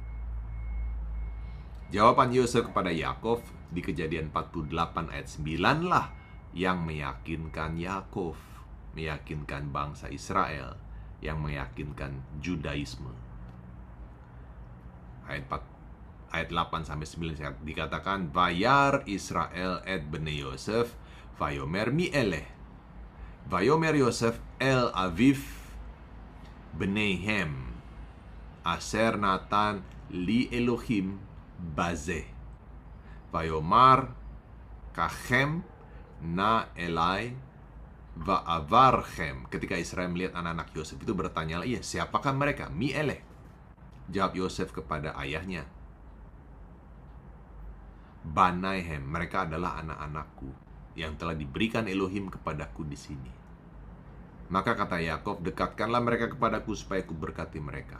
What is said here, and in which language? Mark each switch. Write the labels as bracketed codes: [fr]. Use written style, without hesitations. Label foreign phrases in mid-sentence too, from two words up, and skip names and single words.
[id] Jawaban Yosef kepada Yakov di Kejadian 48 ayat 9 lah yang meyakinkan Yakov, meyakinkan bangsa Israel, yang meyakinkan Judaisme. Ayat 8-9 dikatakan [he] וירא ישראל את בני יוסף ויאמר מי אלה ויאמר יוסף אל אביו בניהם אשר נתן לי אלהים בזה ויאמר קחם נא אלי ואברכם. [id] Ketika Israel melihat anak-anak Yosef itu, bertanya, iya, siapakah mereka? Mi'eleh. Jawab Yosef kepada ayahnya, Banaihem, mereka adalah anak-anakku yang telah diberikan Elohim kepadaku di sini. Maka kata Yakov, dekatkanlah mereka kepadaku supaya ku berkati mereka.